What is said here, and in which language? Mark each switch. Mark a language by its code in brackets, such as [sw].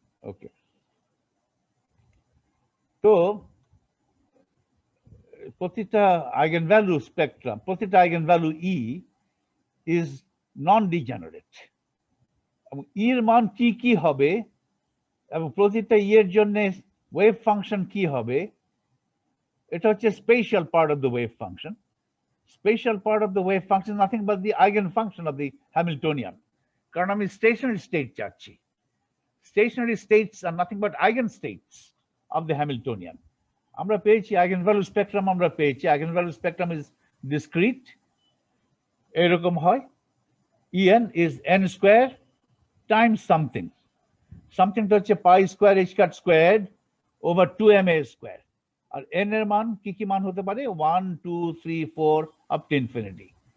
[bn] ওকে, তো প্রতিটা eigen value spectrum, প্রতিটা eigen value E [en] is non degenerate, [bn] এবং এর মান কি কি হবে এবং প্রতিটা ই এর জন্য ওয়েভ ফাংশন কি হবে, এটা হচ্ছে special part of the wave function. [en] Spatial part of the wave function is nothing but the eigenfunction of the Hamiltonian. [bn] কারণ আমি stationary state চাচ্ছি। [en] Stationary states are nothing but eigenstates of the Hamiltonian. [bn] আমরা পেয়েছি eigenvalue spectrum, আমরা পেয়েছি [en] eigenvalue spectrum is discrete, [bn] এরকম হয়, [en] En is n square times something, [bn] somethingটা হচ্ছে pi square h cut squared over 2ma square, আর n এর মান কি কি মান হতে পারে, 1 2 3 4 [en] up to infinity।